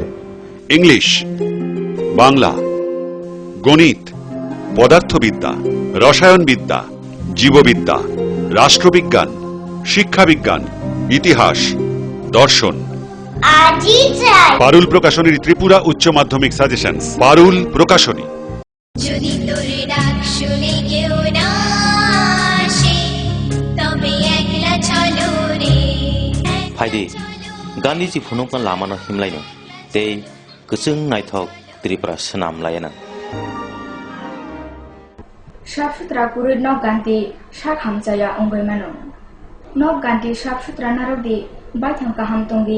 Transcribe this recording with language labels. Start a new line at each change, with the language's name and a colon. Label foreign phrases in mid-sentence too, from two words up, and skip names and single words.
Bangla: ইংলিশ বাংলা গণিত পদার্থবিদ্যা রসায়নবিদ্যা জীববিদ্যা রাষ্ট্রবিজ্ঞান শিক্ষাবিজ্ঞান ইতিহাস দর্শন পারুল প্রকাশনীর ত্রিপুরা উচ্চ মাধ্যমিক সাজেশনস পারুল প্রকাশনী যদি তোরে ডাক শুনে কেউ না আসে তবে একলা চলো রে
Kok Borok: फाइदे गान्धीजी फुनुकन लामानो हिमलायनो ते गोजों नायथक त्रिपुरा सोनामलायना साफसुथरा कुरि नक गान्धी साक हामजाया अंगैमानो नक गान्धी साफसुथरा नारगदि बाइथां काहाम तंगदि